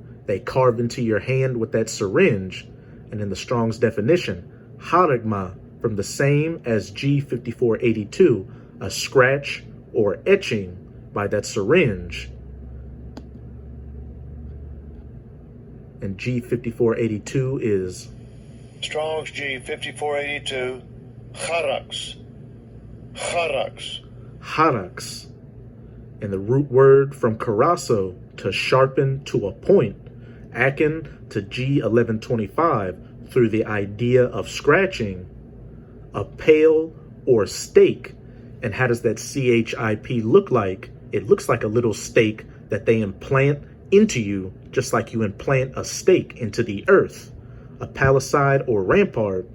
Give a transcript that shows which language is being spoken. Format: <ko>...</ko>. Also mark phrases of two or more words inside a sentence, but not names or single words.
<en>They carved into your hand with that syringe. And in the Strong's definition, haragma, from the same as G5482, a scratch or etching by that syringe. And G5482 is Strong's G5482. Charax. Charax. harax. And the root word from karaso, to sharpen to a point, akin to G1125, through the idea of scratching, a pail or stake. And how does that CHIP look like? It looks like a little stake that they implant into you, just like you implant a stake into the earth, a palisade or rampart.</en>